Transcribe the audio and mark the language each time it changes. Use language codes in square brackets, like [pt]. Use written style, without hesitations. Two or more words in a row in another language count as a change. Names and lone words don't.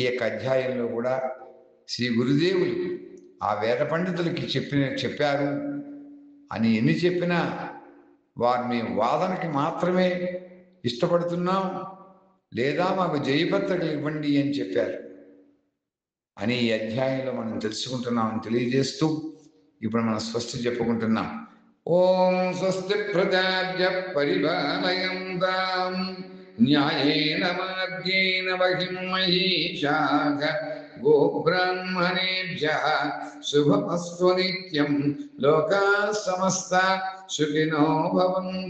[te] యొక్క అధ్యాయంలో కూడా శ్రీ గురుదేవులు ఆ వేద పండితులకి చెప్పారు అని ఎన్ని చెప్పినా వారు మేము వాదనకి మాత్రమే ఇష్టపడుతున్నాం, లేదా మాకు జయపత్రికలు ఇవ్వండి అని చెప్పారు అని ఈ అధ్యాయంలో మనం తెలుసుకుంటున్నామని తెలియజేస్తూ ఇప్పుడు మనం స్వస్తి చెప్పుకుంటున్నాం. [sa] ఓం స్వస్తి ప్రజాభ్య పరిపాలయంతాం న్యాయేన మార్గేణ మహిం మహీషాః గోబ్రాహ్మణేభ్యః శుభమస్తు నిత్యం. లోకాః సమస్తాః సుఖినో భవంతు.